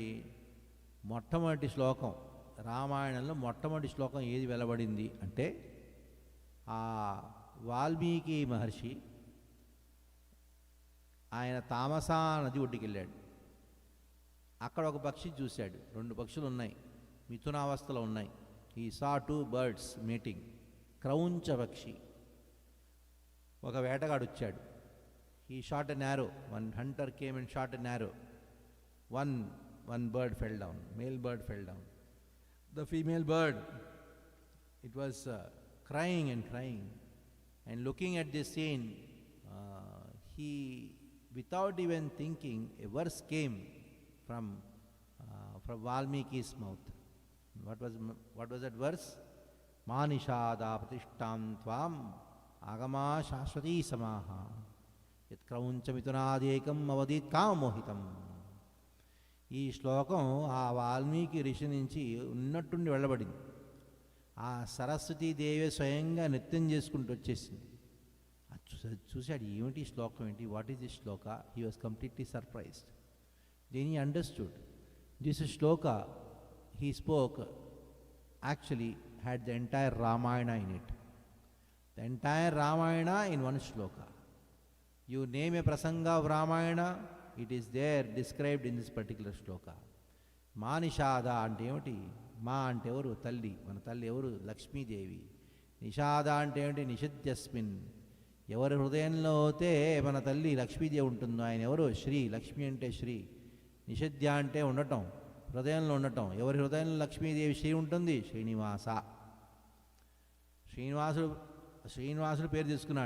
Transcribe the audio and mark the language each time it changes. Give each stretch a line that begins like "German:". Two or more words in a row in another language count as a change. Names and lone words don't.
Telugu: మొట్టమొదటి శ్లోకం రామాయణంలో మొట్టమొదటి శ్లోకం ఏది వెలువడింది అంటే వాల్మీకి మహర్షి ఆయన తామసా నది ఒడ్డుకి వెళ్ళాడు. అక్కడ ఒక పక్షి చూశాడు. 2 పక్షులు ఉన్నాయి, మిథునావస్థలో ఉన్నాయి. ఈ సా 2
English: birds meeting.
Telugu: క్రౌంచ పక్షి. ఒక వేటగాడు వచ్చాడు.
English: He shot an arrow. One hunter came and shot an arrow. One bird fell down. Male bird fell down. The female bird, it was crying and crying. And looking at this scene, he, without even thinking, a verse came from Valmiki's mouth. What was that verse?
Sanskrit: Manishada pratishtam tvam agama shashwati samaha yat krauncha mitunadekam avadit kamamohitam.
Telugu: ఈ శ్లోకం ఆ వాల్మీకి ఋషి నుంచి ఉన్నట్టుండి వెళ్ళబడింది. ఆ సరస్వతీదేవి స్వయంగా నృత్యం చేసుకుంటూ వచ్చేసింది. అది చూశాడు, ఏమిటి శ్లోకం ఏంటి,
English: What is this shloka? He was completely surprised. Then he understood this shloka he spoke actually had the entire Ramayana in it. The entire Ramayana in one shloka. You name a prasanga of Ramayana, it is there described in this particular shloka.
Telugu: మానిషాద అంటే ఏమిటి? మా అంటే ఎవరు? తల్లి. మన తల్లి ఎవరు? Lakshmíదేవి. నిషాద అంటే ఏమిటి? Nishityasmin. ఎవరి హృదయంలో అయితే మన తల్లి లక్ష్మీదేవి ఉంటుందో ఆయన ఎవరు? శ్రీ. లక్ష్మి అంటే శ్రీ. నిషిద్య అంటే ఉండటం, హృదయంలో ఉండటం. ఎవరి హృదయంలో లక్ష్మీదేవి శ్రీ ఉంటుంది? శ్రీనివాస. శ్రీనివాసుడు పేరు తీసుకున్నాడు.